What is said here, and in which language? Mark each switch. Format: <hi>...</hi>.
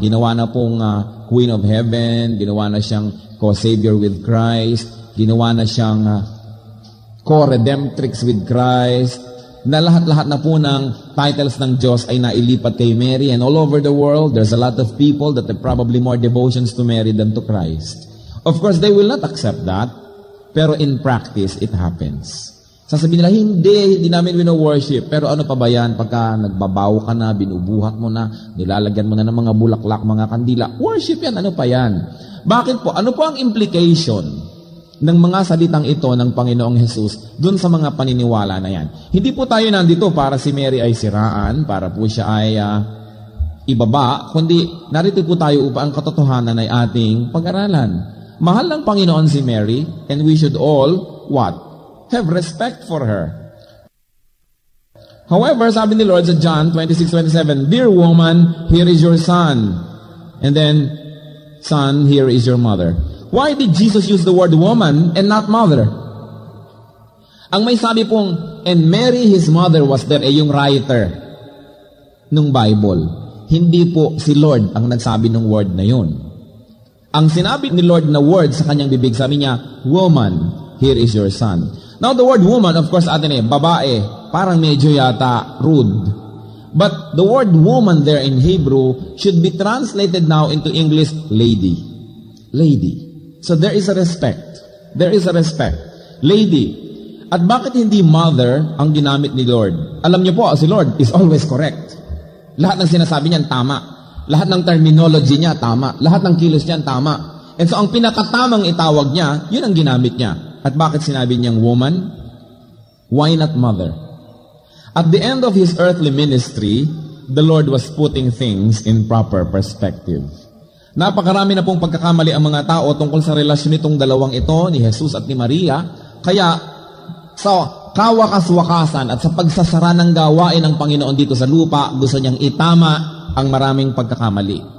<tl>Ginawa na pong Queen of Heaven, ginawa na siyang co-savior with Christ, ginawa na siyang co-redemptrix with Christ, na lahat-lahat na po ng titles ng Diyos ay nailipat kay Mary,</tl> <en>and all over the world, there's a lot of people that have probably more devotions to Mary than to Christ. Of course, they will not accept that, pero in practice, it happens.</en> <tl>Sasabihin nila, hindi namin wino-worship. Pero ano pa ba yan? Pagka nagbabaw ka na, binubuhat mo na, nilalagyan mo na ng mga bulaklak, mga kandila. Worship yan, ano pa yan? Bakit po? Ano po ang implication ng mga salitang ito ng Panginoong Jesus dun sa mga paniniwala na yan? Hindi po tayo nandito para si Mary ay siraan, para po siya ay ibaba, kundi narito po tayo upang ang katotohanan ay ating pag-aralan. Mahal ng Panginoon si Mary,</tl> <en>and we should all, what? Have respect for her. However,</en> <tl>sabi ni Lord sa</tl> <en>John 26:27, Dear woman, here is your son. And then, son, here is your mother. Why did Jesus use the word woman and not mother?</en> <tl>Ang may sabi pong,</tl> <en>and Mary, his mother, was there,</en> <tl>yung writer ng Bible. Hindi po si Lord ang nagsabi ng word na yun. Ang sinabi ni Lord na word sa kanyang bibig, sabi niya,</tl> <en>woman, here is your son. Now, the word woman, of course,</en> <tl>atin babae, parang medyo yata rude.</tl> <en>But the word woman there in Hebrew should be translated now into English, lady. Lady. So there is a respect. There is a respect. Lady.</en> <tl>At bakit hindi mother ang ginamit ni Lord? Alam niyo po, si Lord</tl> <en>is always correct.</en> <tl>Lahat ng sinasabi niyan, tama. Lahat ng terminology niya, tama. Lahat ng kilos niyan, tama.</tl> <en>And so,</en> <tl>ang pinakatamang itawag niya, yun ang ginamit niya. At bakit sinabi niyang woman?</tl> <en>Why not mother? At the end of His earthly ministry, the Lord was putting things in proper perspective.</en> <tl>Napakarami na pong pagkakamali ang mga tao tungkol sa relasyon nitong dalawang ito, ni Jesus at ni Maria. Kaya, sa kawakas-wakasan at sa pagsasara ng gawain ng Panginoon dito sa lupa, gusto niyang itama ang maraming pagkakamali.</tl>